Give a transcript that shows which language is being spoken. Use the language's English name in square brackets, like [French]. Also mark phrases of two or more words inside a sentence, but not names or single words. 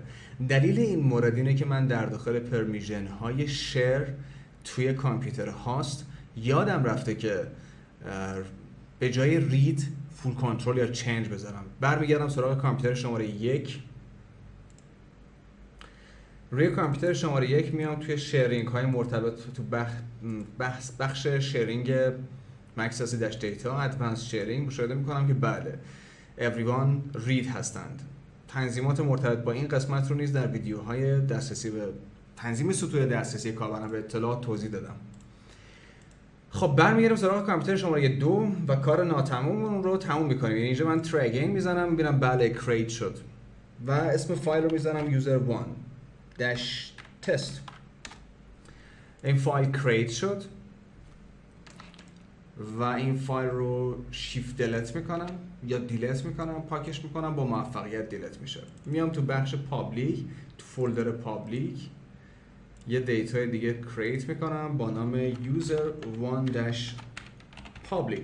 [Persian] دلیل این مورد اینه که من در داخل پرمیشن های شیر توی کامپیوتر هاست یادم رفته که به جای [English] read full control [Persian] یا چنج بذارم. برمیگردم سراغ کامپیوتر شماره یک. روی کامپیوتر شماره 1 میام توی شیرینگ های مرتبط تو بخش شیرینگ MaxLC- [English] data advanced sharing [Persian] مشاهده میکنم که بله [English] everyone read [Persian] هستند. تنظیمات مرتبط با این قسمت رو نیز در ویدیوهای دسترسی به تنظیم سطوح دسترسی کاربران به اطلاعات توضیح دادم. خب برمیگردم سراغ کامپیوتر شماره 2 و کار ناتمام رو تموم میکنیم. یعنی اینجا من [English] try again [Persian] میزنم، میبینم بله create شد و اسم فایل رو میزنم user1-test. این فایل create شد و این فایل رو [English] shift delete [Persian] میکنم یا دیلیت میکنم، پاکش میکنم، با موفقیت دیلیت میشه. میام تو بخش پابلیک، تو فولدر پابلیک یه دیتای دیگه create میکنم با نام user1-public.